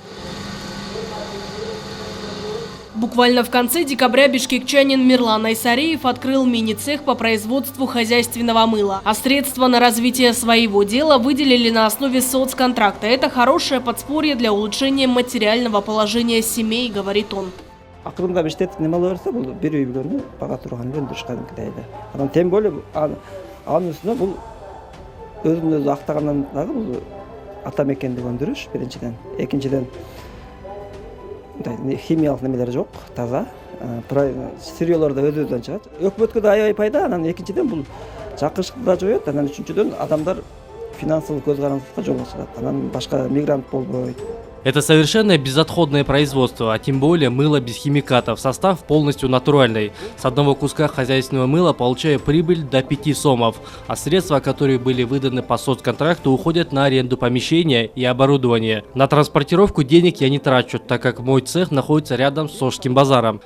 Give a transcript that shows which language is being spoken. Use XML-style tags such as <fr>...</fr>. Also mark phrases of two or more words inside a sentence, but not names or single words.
<ru>Буквально в конце декабря бишкекчанин Мирлан Айсареев открыл мини-цех по производству хозяйственного мыла. А средства на развитие своего дела выделили на основе соцконтракта. Это хорошее подспорье для улучшения материального положения семей, говорит он.</ru> <ky>Акырында иштетип неме берсе, бул бир үй бүлөнү бага турган өндүрүшкөн кедейди. Анан</ky> <ru>тем более</ru> <ky>анын үстүнө бул өзүн өзү актагандан дагы бул ата мекендик өндүрүш биринчиден, экинчиден химиялык немелер жок, таза. Сырьёлор да өзүнөн чыгат. Өкмөткө да аябай пайда, анан экинчиден бул жакынчылыкты да жоёт, анан үчүнчүдөн адамдар финансылык көз карандыкка жол ачат. Анан башка мигрант болбойт.</ky> <ru>Это совершенно безотходное производство, а тем более мыло без химикатов. Состав полностью натуральный. С одного куска хозяйственного мыла получаю прибыль до 5 сомов, а средства, которые были выданы по соцконтракту, уходят на аренду помещения и оборудования. На транспортировку денег я не трачу, так как мой цех находится рядом с Ошским базаром.</ru>